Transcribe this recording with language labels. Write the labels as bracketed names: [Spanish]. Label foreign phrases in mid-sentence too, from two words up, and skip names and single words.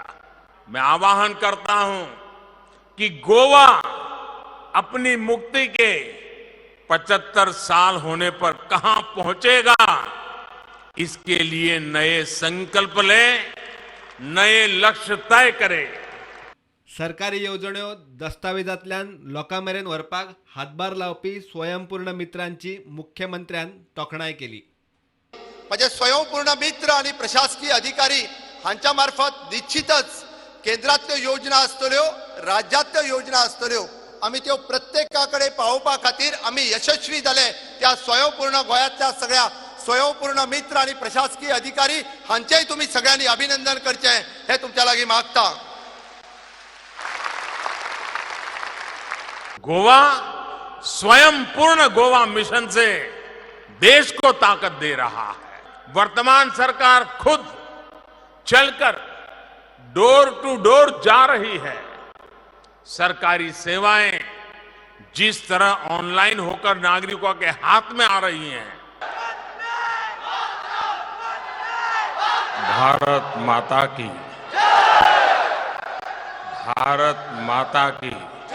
[Hindi] मैं आह्वान करता हूं कि गोवा अपनी मुक्ति के 75 साल होने पर कहां पहुंचेगा, इसके लिए नए संकल्प ले, नए लक्ष्य तय करे। [Konkani] सरकारी योजण्यो दस्तावेजांतल्यान लोकांमेरेन व्हरपाक हातभार लावपी स्वयंपूर्ण मित्रांची मुख्यमंत्र्यान तोखणाय केली। म्हणजे स्वयंपूर्ण मित्र आणि प्रशासकीय अधिकारी हांच्या मार्फत निश्चितच केंद्रातल्यो योजना आसतल्यो, राज्यातल्यो योजना आसतल्यो, आम्ही त्यो प्रत्येकाकडे पावोवपा खातीर आम्ही यशस्वी जाले। त्या स्वयंपूर्ण गोंयांतल्या सगळ्या स्वयंपूर्ण मित्र आणि प्रशासकीय अधिकारी हांचेय तुम्ही सगळ्यांनी अभिनंदन करचे हे तुमच्या लागीं मागता। [Hindi] गोवा स्वयंपूर्ण गोवा मिशन से देश को ताकत दे रहा है। वर्तमान सरकार खुद चलकर [English] door to door [Hindi] जा रही है। सरकारी सेवाएं जिस तरह ऑनलाइन होकर नागरिकों के हाथ में आ रही हैं, भारत माता की, भारत माता की।